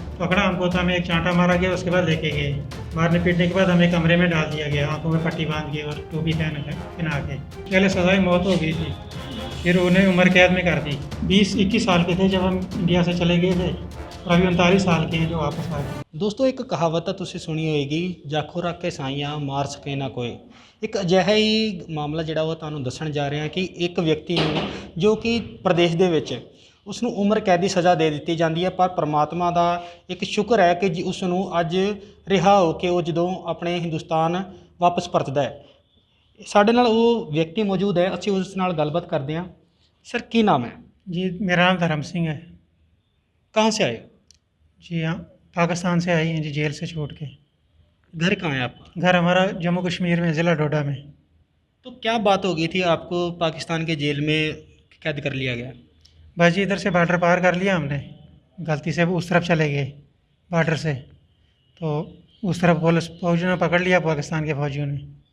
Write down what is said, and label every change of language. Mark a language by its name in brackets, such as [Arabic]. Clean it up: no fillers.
[Hindi] पकड़ा हमको तो हमें एक चांटा मारा गया, उसके बाद लेके गए। मारने पीटने के बाद हमें कमरे में डाल दिया गया, आंखों में पट्टी बांध के और टोपी पहना के। पहले सजाई मौत हो गई थी, फिर उन्हें उम्र कैद में कर दी। 20-21 साल के थे जब हम इंडिया से चले गए थे, और अभी 39 साल के हैं जो वापस आ गए। [Punjabi] ਦੋਸਤੋ ਇੱਕ ਕਹਾਵਤ ਤਾਂ ਤੁਸੀਂ ਸੁਣੀ ਹੋਏਗੀ, ਜਾਖੋ ਰੱਖ ਕੇ ਸਾਈਆਂ ਮਾਰ ਸਕੇ ਨਾ ਕੋਈ। ਇੱਕ ਅਜਿਹਾ ਹੀ ਮਾਮਲਾ ਜਿਹੜਾ ਉਹ ਤੁਹਾਨੂੰ ਦੱਸਣ ਜਾ ਰਹੇ ਹਾਂ ਕਿ ਇੱਕ ਵਿਅਕਤੀ ਨੂੰ ਜੋ ਕਿ ਪ੍ਰਦੇਸ਼ ਦੇ ਵਿੱਚ ਉਸ ਨੂੰ ਉਮਰ ਕੈਦ ਦੀ ਸਜ਼ਾ ਦੇ ਦਿੱਤੀ ਜਾਂਦੀ ਹੈ, ਪਰ ਪਰਮਾਤਮਾ ਦਾ ਇੱਕ ਸ਼ੁਕਰ ਹੈ ਕਿ ਉਸ ਨੂੰ ਅੱਜ ਰਿਹਾ ਹੋ ਕੇ ਉਹ ਜਦੋਂ ਆਪਣੇ ਹਿੰਦੁਸਤਾਨ ਵਾਪਸ ਪਰਤਦਾ ਹੈ। ਸਾਡੇ ਨਾਲ ਉਹ ਵਿਅਕਤੀ ਮੌਜੂਦ ਹੈ, ਅਸੀਂ ਉਸ ਨਾਲ ਗੱਲਬਾਤ ਕਰਦੇ ਹਾਂ। ਸਰ ਕੀ ਨਾਮ ਹੈ? [Hindi] जी, मेरा नाम धर्म सिंह है। कहाँ से आए? जी हाँ, पाकिस्तान से आई हैं जी, जेल से छूट के। घर कहाँ है आपका? घर हमारा जम्मू कश्मीर में, ज़िला डोडा में। तो क्या बात हो गई थी आपको पाकिस्तान के जेल में कैद कर लिया गया? बस जी, इधर से बॉर्डर पार कर लिया हमने, गलती से उस तरफ चले गए बॉर्डर से, तो उस तरफ पुलिस फौजियों ने पकड़ लिया, पाकिस्तान के फौजियों ने।